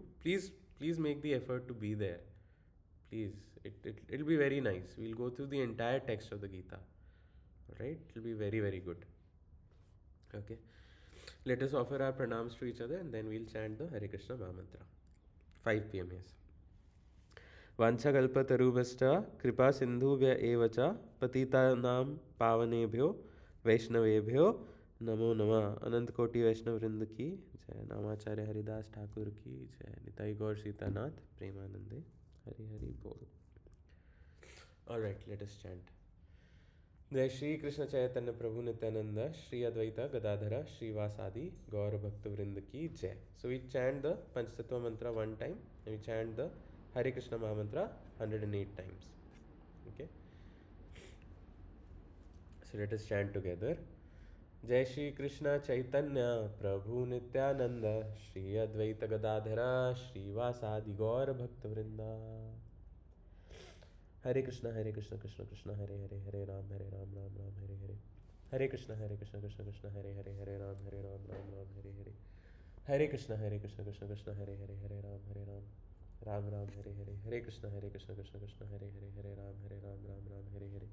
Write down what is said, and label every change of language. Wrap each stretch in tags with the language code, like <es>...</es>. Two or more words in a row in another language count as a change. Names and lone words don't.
<en>Please make the effort to be there. Please, it'll be very nice. We'll go through the entire text of the Gita. Alright, it'll be very, very good. Okay. Let us offer our pranams to each other and then we'll chant the Hare Krishna Mahamantra. 5 p.m. yes.</en> <sa>वाञ्छकल्पतरुभ्यश्च कृपा सिन्धुभ्य एव च पतितानां पावनेभ्यो वैष्णवेभ्यो नमो नमः।</sa> <hi>अनंत कोटि वैष्णव वृंद की जय। नामाचार्य हरिदास ठाकुर की जय। निताई गौर सीतानाथ प्रेमानंदे। हरि हरि बोल।</hi> <en>All right, let us chant.</en> <hi>जय श्री कृष्ण चैतन्य प्रभु नित्यानंद श्री अद्वैता गदाधरा श्रीवासादि गौर भक्त वृंद की जय.</hi> <en>So we chant the Panchatattva mantra one time and we chant the Hare Krishna Maha mantra 108 times. Okay. So let us chant together.</en> <sa>जय श्री कृष्ण चैतन्य प्रभु नित्यानंद श्री अद्वैत गदाधरा श्रीवासादि गौर भक्त वृंदा. हरे कृष्ण कृष्ण कृष्ण हरे हरे हरे राम राम राम हरे हरे. हरे कृष्ण कृष्ण कृष्ण हरे हरे हरे राम राम हरे हरे. हरे कृष्ण कृष्ण कृष्ण हरे हरे राम राम हरे हरे. हरे कृष्ण कृष्ण कृष्ण हरे हरे राम राम हरे हरे.</sa>